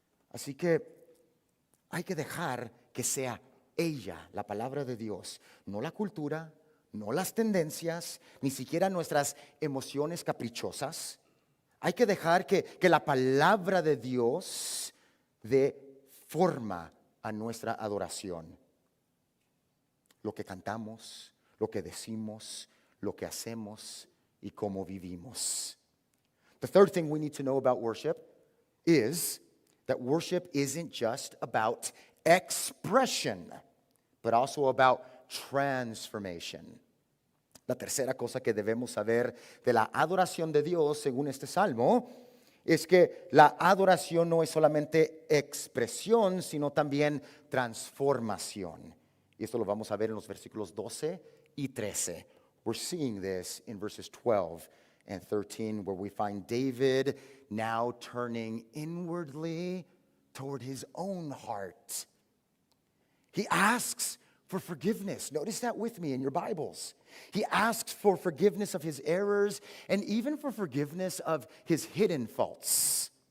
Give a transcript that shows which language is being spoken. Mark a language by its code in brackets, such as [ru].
[es] Así que hay que dejar que sea ella, la palabra de Dios, no la cultura, no las tendencias, ni siquiera nuestras emociones caprichosas. Hay que dejar que la palabra de Dios dé forma a nuestra adoración. Lo que cantamos, lo que decimos, lo que hacemos y cómo vivimos. [en] The third thing we need to know about worship is that worship isn't just about expression, but also about transformation. [es] La tercera cosa que debemos saber de la adoración de Dios, según este salmo, es que la adoración no es solamente expresión, sino también transformación. Y esto lo vamos a ver en los versículos 12 y 13. [en] We're seeing this in verses 12 and 13, where we find David now turning inwardly toward his own heart. He asks for forgiveness. Notice that with me in your Bibles. He asks for forgiveness of his errors and even for forgiveness of his hidden faults.